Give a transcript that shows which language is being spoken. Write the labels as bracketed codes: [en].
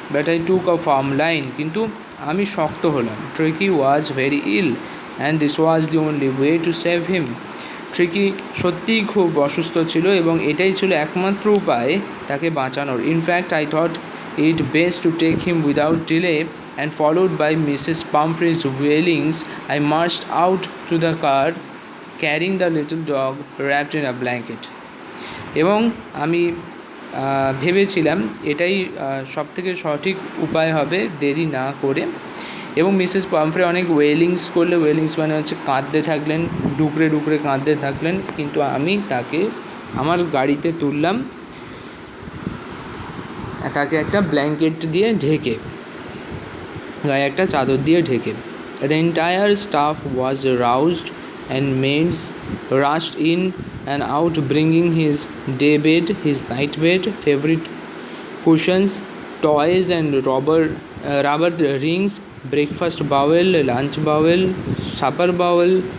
[en] but I took a firm line, [bn] কিন্তু আমি শক্ত হলাম। [en] Tricki was very ill and this was the only way to save him. [bn] Tricky সত্যিই খুব অসুস্থ ছিল এবং এটাই ছিল একমাত্র উপায় তাকে বাঁচানোর। [en] In fact I thought it best to take him without delay, and followed by Mrs. Pumphrey's wailings, I marched out to the car carrying the little dog wrapped in a blanket. [bn] এবং আমি ভেবেছিলাম এটাই সবথেকে সঠিক উপায় হবে দেরি না করে। এবং মিসেস পামফ্রে অনেক ওয়েলিংস করলে, ওয়েলিংস মানে হচ্ছে কাঁদতে থাকলেন, ডুকরে কাঁদতে থাকলেন, কিন্তু আমি তাকে আমার গাড়িতে তুললাম, তাকে একটা ব্ল্যাঙ্কেট দিয়ে ঢেকে, গায়ে একটা চাদর দিয়ে ঢেকে। [en] The entire staff was roused and maids rushed in and out bringing his day bed, his night bed, favorite cushions, toys and rubber rings, breakfast bowel, lunch bowel, supper bowel।